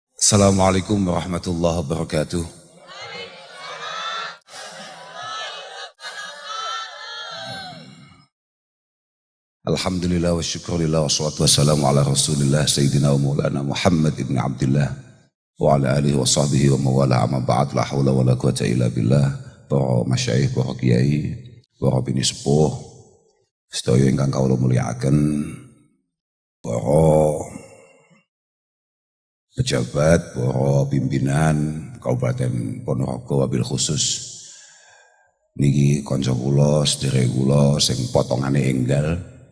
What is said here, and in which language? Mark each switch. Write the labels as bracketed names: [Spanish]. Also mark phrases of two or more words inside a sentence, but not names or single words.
[Arabic] السلام عليكم ورحمة الله وبركاته. الحمد لله والشكر لله والصلاة والسلام على رسول الله سيدنا ومولانا محمد بن عبد الله وعلى آله وصحبه وموالاه أما بعد لا حول ولا قوة إلا بالله. [Javanese] Para masyayikh, para kiai, para bini sepuh sedaya ingkang kawula mulyakaken, para pejabat, para pimpinan Kabupaten Ponorogo [Arabic] وبالخصوص [Javanese] niki kanca kula, sedherek kula sing potongane enggal.